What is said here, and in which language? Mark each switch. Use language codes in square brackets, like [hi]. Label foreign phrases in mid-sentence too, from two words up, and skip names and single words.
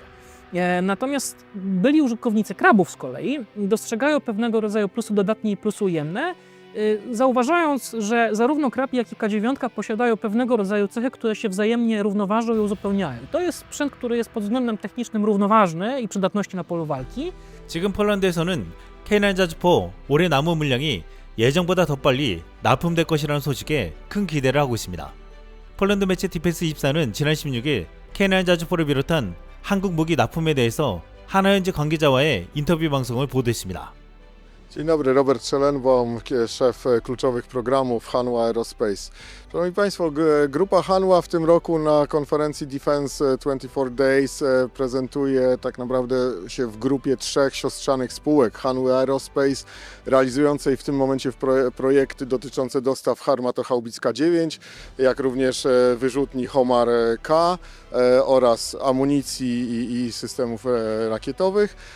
[pl] Natomiast byli użytkownicy krabów z kolei dostrzegają pewnego rodzaju plusy dodatnie i plusy ujemne, zauważając, że zarówno krab, jak i K9 posiadają pewnego rodzaju cechy, które się wzajemnie równoważą i uzupełniają. To jest sprzęt, który jest pod względem technicznym równoważny i przydatności na polu walki. [ko] 지금 폴란드에서는 K9 자주포 올해 남은 물량이 예정보다 더 빨리 납품될 것이라는 소식에 큰 기대를 하고 있습니다. 폴란드 매체 디펜스24는 지난 16일 K9 자주포를 비롯한 한국 무기 납품에 대해서 하나현지 관계자와의 인터뷰 방송을 보도했습니다. [pl] Dzień dobry, Robert Schellenbaum, szef kluczowych programów Hanwha Aerospace. Szanowni Państwo, grupa Hanwha w tym roku na konferencji Defense 24 Days prezentuje tak naprawdę się w grupie 3 siostrzanych spółek Hanwha Aerospace, realizującej w tym momencie projekty dotyczące dostaw Harmatohaubic K9, jak również wyrzutni Homar K oraz amunicji i systemów rakietowych.